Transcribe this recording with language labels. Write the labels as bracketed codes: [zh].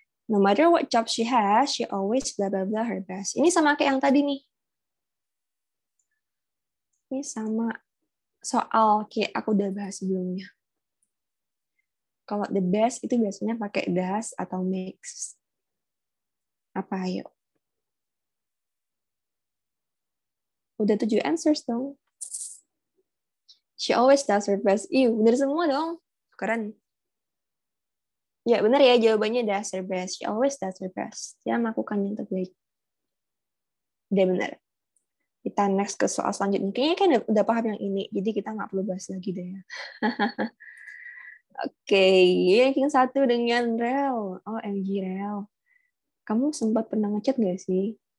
[en] No matter what job she has, she always blah blah blah her best. [id] Ini sama kayak yang tadi nih. Ini sama soal kayak aku udah bahas sebelumnya. Kalau the best itu biasanya pakai does atau makes. Apa ayo? Udah 7 answers dong. [en] She always does her best. [id] Bener semua dong. Keren. Ya, benar ya jawabannya does her best. [en] She always does her best. [id] Dia melakukan yang terbaik. Udah benar. Kita next ke soal selanjutnya. Kayaknya kan udah paham yang ini, jadi kita nggak perlu bahas lagi deh ya. Oke, ranking 1 dengan Rel. OMG Rel. Kamu sempat pernah ngechat nggak sih?